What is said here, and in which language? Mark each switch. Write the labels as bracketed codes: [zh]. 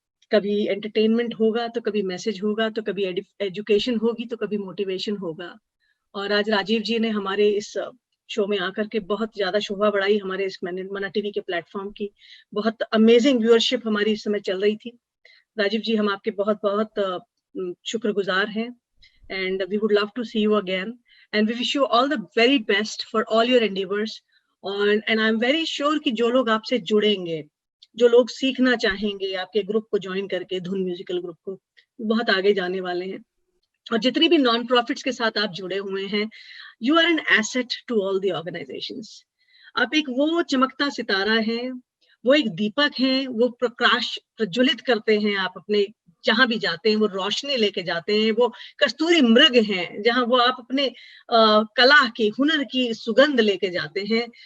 [hi] कभी एंटरटेनमेंट होगा तो कभी मैसेज होगा, तो कभी एजुकेशन होगी तो कभी मोटिवेशन होगा। और आज राजीव जी ने हमारे इस शो में आकर के बहुत ज्यादा शोभा बढ़ाई हमारे इस मना टीवी के प्लेटफॉर्म की। बहुत अमेजिंग व्यूअरशिप हमारी इस समय चल रही थी। राजीव जी, हम आपके बहुत बहुत शुक्रगुजार हैं [en] and we would love to see you again and we wish you all the very best for all your endeavors and I'm very sure [hi] कि जो लोग आपसे जुड़ेंगे जो लोग सीखना चाहेंगे आपके ग्रुप को ज्वाइन करके, धुन म्यूजिकल ग्रुप को, बहुत आगे जाने वाले हैं। और जितनी भी नॉन प्रॉफिट्स के साथ आप जुड़े हुए हैं, [en] You are an asset to all the organisations. [hi] आप एक वो चमकता सितारा है, वो एक दीपक है, वो प्रकाश प्रज्वलित करते हैं आप अपने जहां भी जाते हैं, वो रोशनी लेके जाते हैं, वो कस्तूरी मृग हैं जहां वो आप अपने कला की, हुनर की सुगंध लेके जाते हैं।